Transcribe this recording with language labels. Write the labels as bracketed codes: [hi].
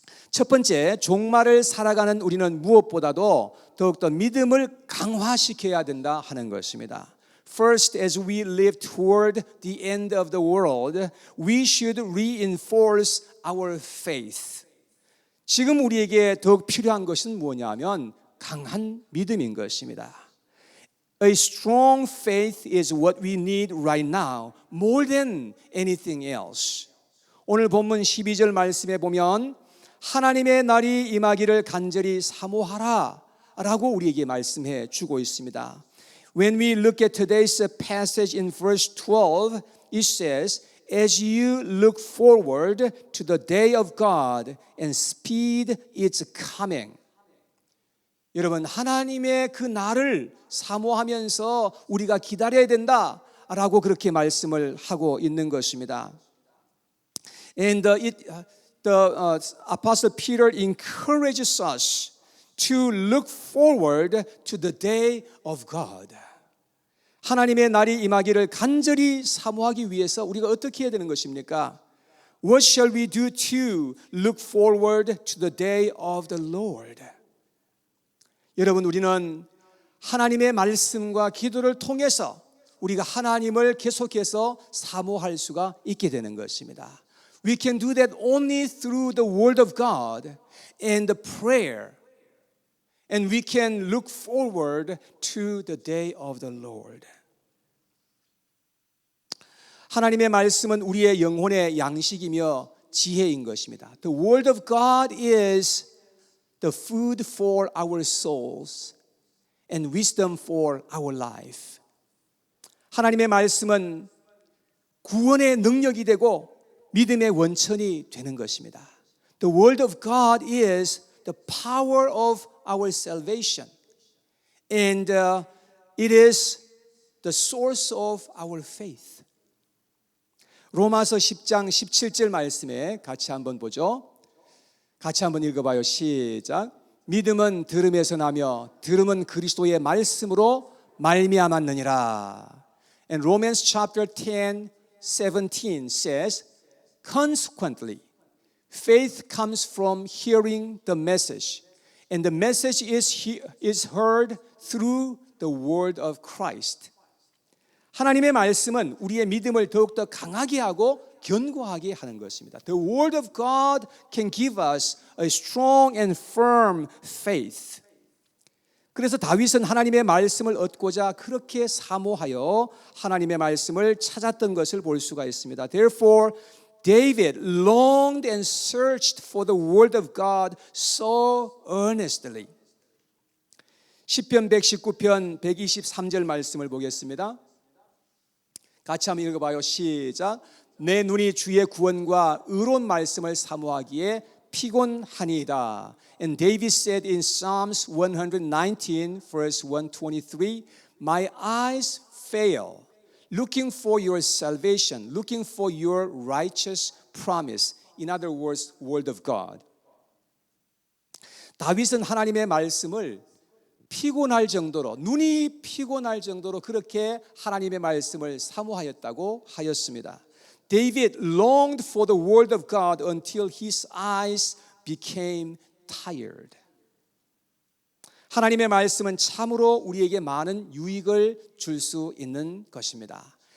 [ko] 첫 번째, 종말을 살아가는 우리는 무엇보다도 더욱더 믿음을 강화시켜야 된다 하는 것입니다. [en] First, as we live toward the end of the world, we should reinforce our faith. [ko] 지금 우리에게 더욱 필요한 것은 뭐냐면 강한 믿음인 것입니다. [en] A strong faith is what we need right now, more than anything else. [ko] 오늘 본문 12절 말씀에 보면 하나님의 날이 임하기를 간절히 사모하라 라고 우리에게 말씀해 주고 있습니다. [en] When we look at today's passage in verse 12, it says, As you look forward to the day of God and speed its coming. [ko] 여러분, 하나님의 그 날을 사모하면서 우리가 기다려야 된다라고 그렇게 말씀을 하고 있는 것입니다. [en] And the Apostle Peter encourages us to look forward to the day of God. [ko] 하나님의 날이 임하기를 간절히 사모하기 위해서 우리가 어떻게 해야 되는 것입니까? [en] What shall we do to look forward to the day of the Lord? [ko] 여러분, 우리는 하나님의 말씀과 기도를 통해서 우리가 하나님을 계속해서 사모할 수가 있게 되는 것입니다. [en] We can do that only through the Word of God and the prayer. And we can look forward to the day of the Lord. [ko] 하나님의 말씀은 우리의 영혼의 양식이며 지혜인 것입니다. [en] The Word of God is the food for our souls and wisdom for our life. [ko] 하나님의 말씀은 구원의 능력이 되고 믿음의 원천이 되는 것입니다. [en] The word of God is the power of our salvation. And it is the source of our faith. [ko] 로마서 10장 17절 말씀에 같이 한번 보죠. 같이 한번 읽어봐요. 시작. 믿음은 들음에서 나며 들음은 그리스도의 말씀으로 말미암았느니라. [en] And Romans chapter 10, 17 says, Consequently, faith comes from hearing the message, and the message is heard through the word of Christ. [ko] 하나님의 말씀은 우리의 믿음을 더욱더 강하게 하고 견고하게 하는 것입니다. [en] The word of God can give us a strong and firm faith. [ko] 그래서 다윗은 하나님의 말씀을 얻고자 그렇게 사모하여 하나님의 말씀을 찾았던 것을 볼 수가 있습니다. [en] Therefore, David longed and searched for the word of God so earnestly. [ko] 시편 119편 123절 말씀을 보겠습니다. 같이 한번 읽어봐요. 시작. 내 눈이 주의 구원과 의로운 말씀을 사모하기에 피곤하니이다. [en] And David said in Psalms 119 verse 123, My eyes fail, looking for your salvation, looking for your righteous promise. In other words, word of God. [ko] 다윗은 하나님의 말씀을 피곤할 정도로, 눈이 피곤할 정도로 그렇게 하나님의 말씀을 사모하였다고 하였습니다. [en] David longed for the word of God until his eyes became tired. [ko] 하나님의 말씀은 참으로 우리에게 많은 유익을 줄 수 있는 것입니다.